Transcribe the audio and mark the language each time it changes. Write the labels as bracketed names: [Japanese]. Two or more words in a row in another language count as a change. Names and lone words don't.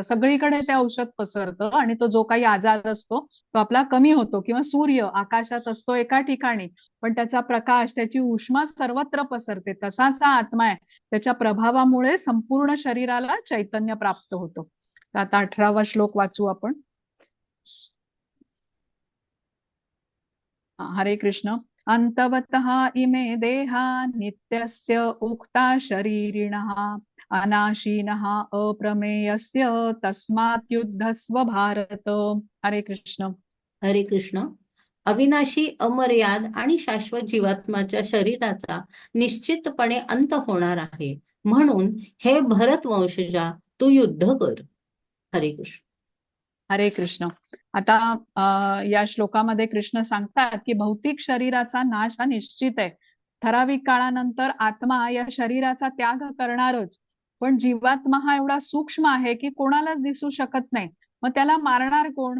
[Marathi] सगळीकडे ते औषध पसरतं आणि तो जो काही आजार असतो तो आपला कमी होतो. किंवा सूर्य आकाशात असतो एका ठिकाणी, पण त्याचा प्रकाश, त्याची उष्मा सर्वत्र पसरते. तसाच हा आत्मा आहे. त्याच्या प्रभावामुळे संपूर्ण शरीराला चैतन्य प्राप्त होतं. आता 18वा श्लोक वाचू आपण. [Sanskrit] हरे कृष्ण. अंतवतः इमे देहा नित्यस्य उक्ता शरीरिणः अनाशीनः अप्रमेयस्य तस्मात् युद्धस्व भारत. हरे कृष्ण. हरे कृष्ण. [Marathi] अविनाशी, अमर्याद आणि शाश्वत जीवात्म्याच्या शरीराचा निश्चितपणे अंत होणार आहे. म्हणून हे भरत वंशजा, तू युद्ध कर. [Sanskrit] हरे कृष्ण. हरे कृष्ण. [Marathi] आता या श्लोकामध्ये कृष्ण सांगतात की भौतिक शरीराचा नाश हा निश्चित आहे. ठराविक काळानंतर आत्मा या शरीराचा त्याग करणारच. पण जीवात्मा हा एवढा सूक्ष्म आहे की कोणालाच दिसू शकत नाही. मग त्याला मारणार कोण?